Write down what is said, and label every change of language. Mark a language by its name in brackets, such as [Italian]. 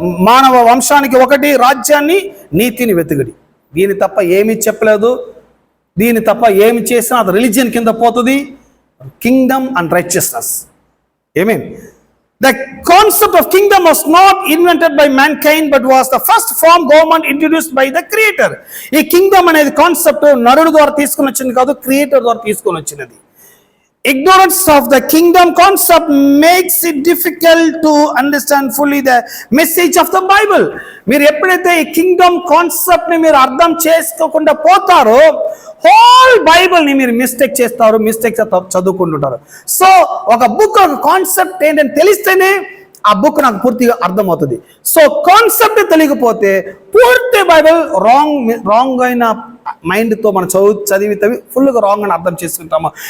[Telugu] మానవ వంశానికి ఒకటి రాజ్యాన్ని, నీతిని వెతుకుడి. దీని తప్ప ఏమీ చెప్పలేదు. దీని తప్ప ఏమి చేసినా అది రిలీజియన్ కింద పోతుంది. [English] Kingdom and righteousness. Amen. The concept of kingdom was not invented by mankind but was the first form government introduced by the creator. [Telugu] ఈ కింగ్డమ్ అనేది కాన్సెప్ట్ నరుడు ద్వారా తీసుకొని వచ్చింది కాదు, క్రియేటర్ ద్వారా తీసుకొని వచ్చినది. [English] Ignorance of the kingdom concept makes it difficult to understand fully the message of the Bible. [Telugu] మీరు ఎప్పుడైతే ఈ కింగ్డమ్ కాన్సెప్ట్ ని మీరు అర్థం చేసుకోకుండా పోతారో హోల్ బైబిల్ ని మీరు మిస్టేక్ చదువుకుంటుంటారు. సో ఒక బుక్ ఒక కాన్సెప్ట్ ఏంటని తెలిస్తేనే ఆ బుక్ నాకు పూర్తిగా అర్థమవుతుంది. సో కాన్సెప్ట్ తెలియకపోతే పూర్తి బైబిల్ రాంగ్ అయిన మైండ్తో మనం చదివితే ఫుల్గా రాంగ్ అని అర్థం చేసుకుంటాము.